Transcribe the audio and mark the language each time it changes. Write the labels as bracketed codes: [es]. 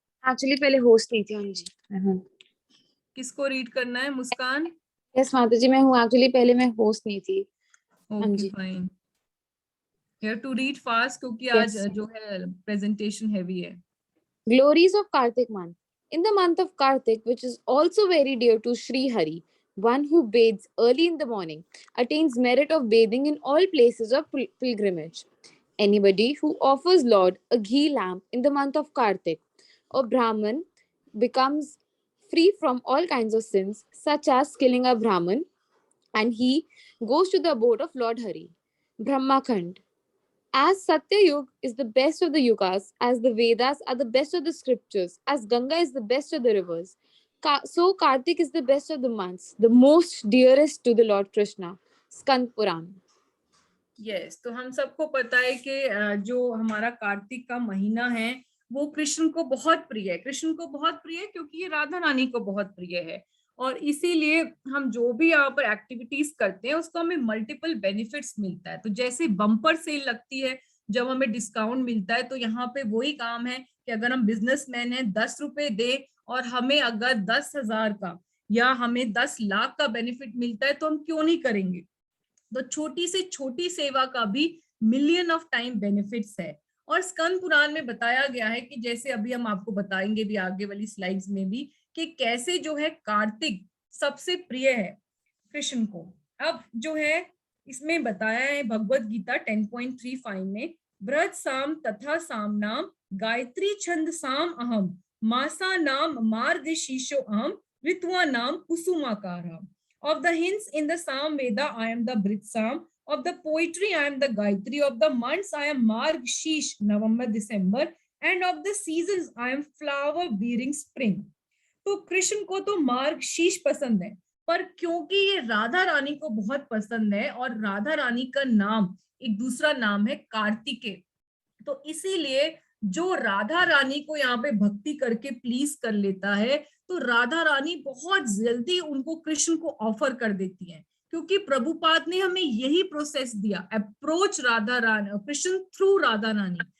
[hi] Actually पहले host नहीं थी। हाँ जी, किसको रीड करना है? मुस्कान? यस माता जी, मैं हूँ एक्चुअली, पहले मैं होस्ट नहीं थी। हाँ okay ji. [en] fine, you have to read fast [hi] क्योंकि आज [en] Yes. [hi] जो है प्रेजेंटेशन हैवी है। [en] Glories of Kartik month. In the month of Kartik, which is also very dear to Sri Hari, one who bathes early in the morning attains merit of bathing in all places of pilgrimage. Anybody who offers Lord a ghee lamp in the month of Kartik or Brahman becomes free from all kinds of sins, such as killing a Brahman, and he goes to the abode of Lord Hari. Brahmakhand. As Satya Yuga is the best of the yugas, as the Vedas are the best of the scriptures, as Ganga is the best of the rivers, so Kartik is the best of the months, the most dearest to the Lord Krishna. Skand Puran. Yes, [hi] तो हम सबको पता है कि जो हमारा कार्तिक का महीना है वो कृष्ण को बहुत प्रिय है। कृष्ण को बहुत प्रिय है क्योंकि ये राधा रानी को बहुत प्रिय है, और इसीलिए हम जो भी यहाँ पर एक्टिविटीज करते हैं उसको हमें मल्टीपल बेनिफिट्स मिलता है। तो जैसे बम्पर सेल लगती है जब हमें डिस्काउंट मिलता है, तो यहाँ पे वही काम है कि अगर हम बिजनेसमैन हैं 10 रुपए दे और हमें अगर 10,000 का या हमें 10 लाख का बेनिफिट मिलता है तो हम क्यों नहीं करेंगे। तो छोटी से छोटी सेवा का भी मिलियन ऑफ टाइम बेनिफिट्स है। और स्कंद पुराण में बताया गया है कि जैसे अभी हम आपको बताएंगे भी आगे वाली स्लाइड्स में भी कि कैसे जो है कार्तिक सबसे प्रिय है कृष्ण को। [sa] अब जो है इसमें बताया है भगवत गीता 10.35 में, व्रत साम तथा साम नाम गायत्री छंद साम अहम मासा नाम मार्ग शीशो अहम ऋतुआ नाम कुसुमाकारा। [en] Of the hints in the Sam Veda, I am the Britsam. Of the poetry, I am the Gayatri. Of the months, I am Marg Sheesh, November, December. And of the seasons, I am flower bearing spring. [hi] तो कृष्ण को तो मार्ग शीश पसंद है, पर क्योंकि ये राधा रानी को बहुत पसंद है और राधा रानी का नाम एक दूसरा नाम है कार्तिकेय, तो इसीलिए जो राधा रानी को यहाँ पे भक्ति करके प्लीज कर लेता है तो राधा रानी बहुत जल्दी उनको कृष्ण को ऑफर कर देती है, क्योंकि प्रभुपाद ने हमें यही प्रोसेस दिया, [en] Approach Radha Rani Krishna through Radha Rani.